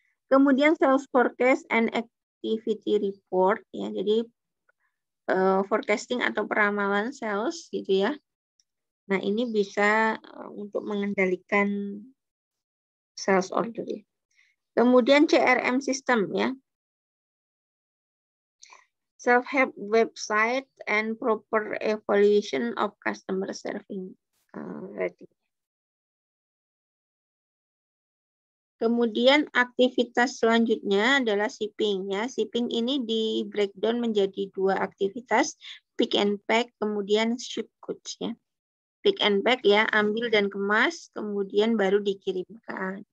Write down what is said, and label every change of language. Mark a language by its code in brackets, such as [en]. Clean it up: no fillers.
[id] Kemudian [en] sales forecast and activity report ya. [id] Jadi forecasting atau peramalan sales gitu ya. Nah, ini bisa untuk mengendalikan sales order ya. Kemudian CRM system ya. [en] Self-help website and proper evaluation of customer serving rating. [id] Kemudian aktivitas selanjutnya adalah shipping ya. Shipping ini di breakdown menjadi dua aktivitas, pick and pack, kemudian ship goods ya. Pick and pack ya, ambil dan kemas, kemudian baru dikirimkan.